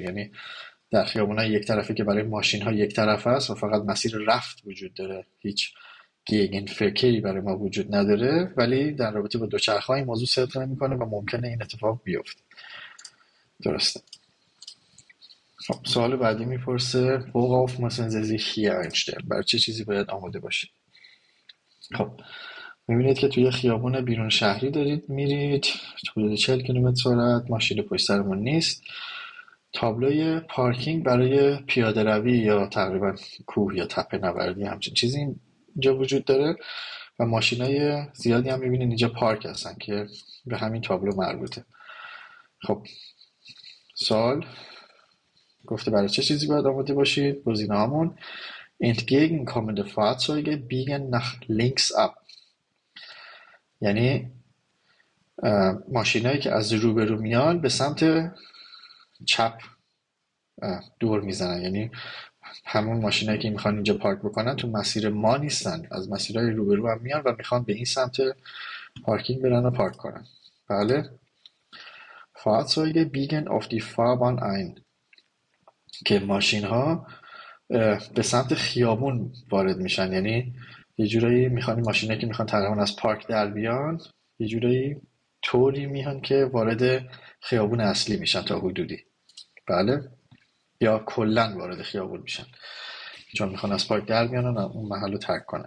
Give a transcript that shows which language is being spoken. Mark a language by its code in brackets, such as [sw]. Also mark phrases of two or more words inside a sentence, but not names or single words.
[fa] یعنی در خیابون‌های یک طرفه که برای ماشین‌ها یک طرفه است و فقط مسیر رفت وجود داره، هیچ گگنفرکری برای ما وجود نداره، ولی در رابطه با دوچرخه‌ها این موضوع صدق نمی‌کنه و ممکنه این اتفاق بیفته. [de] درسته. [fa] خب سوال بعدی میپرسه [de] worauf müssen Sie sich hier einstellen؟ [fa] برای چه چیزی باید آماده باشید؟ خب میبینید که توی خیابون بیرون شهری دارید میرید، حدود 40 کیلومتر سرعت، ماشین پشت سرمون نیست. تابلوی پارکینگ برای پیاده روی یا تقریبا کوه یا تپه نوردی همچین چیزی اینجا وجود داره و ماشینای زیادی هم میبینید اینجا پارک هستن که به همین تابلو مربوطه. خب سوال گفته برای چه چیزی باید آماده باشید؟ [de] گزینه‌هامون entgegenkommende Fahrzeuge biegen nach links ab، [fa] یعنی ماشینایی که از روبرو میان به سمت چپ دور میزنن، یعنی همون ماشینایی که میخوان اینجا پارک بکنن تو مسیر ما نیستن، از مسیرهای روبرو هم میان و میخوان به این سمت پارکینگ برن و پارک کنن. بله. [de] Fahrzeuge biegen auf die Fahrbahn ein، [fa] که ماشین ها به سمت خیابون وارد میشن، یعنی یه جورایی میخوان ماشینایی که میخوان تقریبا از پارک در بیان یه جورایی طوری میان که وارد خیابون اصلی میشن تا حدودی. بله، یا کلن وارد خیابون میشن چون میخوان از پارک در بیان و اون محل رو ترک کنن.